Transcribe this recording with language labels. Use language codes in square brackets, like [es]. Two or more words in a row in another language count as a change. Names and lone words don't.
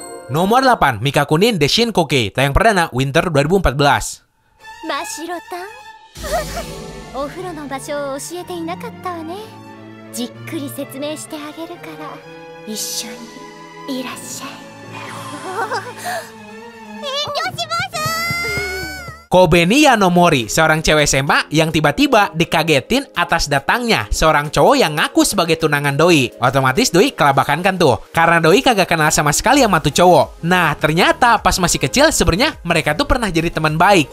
[id] Nomor 8, Mikakunin Deshin Koke, tayang perdana Winter 2014. [ja] 真白たんお風呂の場所を教えていなかったわね。じっくり説明してあげるから一緒にいらっしゃい。遠慮します。 [id] Kobeni Yanomori, seorang cewek SMA yang tiba-tiba dikagetin atas datangnya seorang cowok yang ngaku sebagai tunangan Doi. Otomatis Doi kelabakan kan tuh, karena Doi kagak kenal sama sekali sama tuh cowok. Nah, ternyata pas masih kecil sebenarnya mereka tuh pernah jadi teman baik.